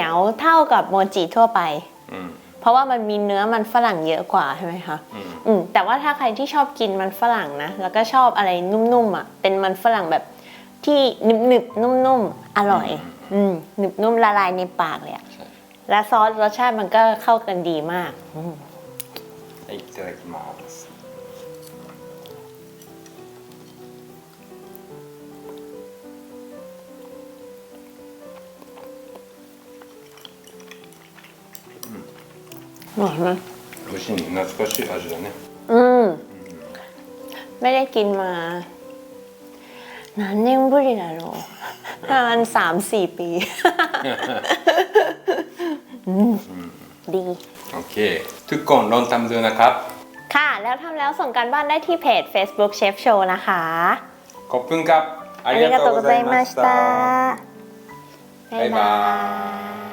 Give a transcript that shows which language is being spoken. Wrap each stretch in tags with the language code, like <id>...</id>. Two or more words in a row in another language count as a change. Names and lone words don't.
<th>ยวเท่ากับโมจิทั่วไป เพราะว่ามันมีเนื้อมันฝรั่งเยอะกว่าใช่ไหมคะแต่ว่าถ้าใครที่ชอบกินมันฝรั่งนะแล้วก็ชอบอะไรนุ่มๆอ่ะเป็นมันฝรั่งแบบที่หนึบๆนุ่มๆอร่อยหนึบนุ่มละลายในปากเลยอะและซอสรสชาติมันก็เข้ากันดีมาก</th> <ja>はいいただきます</ja> <th>อร่อยไหม</th> <ja>美味しいね懐かしい味だね</ja> <th>ไม่ได้กินมา</th> <ja>何年ぶりだろう</ja> <th>ประมาณ3-4 ปีดี โอเค ทุกคนลองทำดูนะครับ ค่ะ แล้วทำแล้วส่งกันบ้านได้ที่เพจ Facebook Chef Show นะคะ ขอบคุณครับ</th> <ja>ありがとうございました。バイバイ</ja>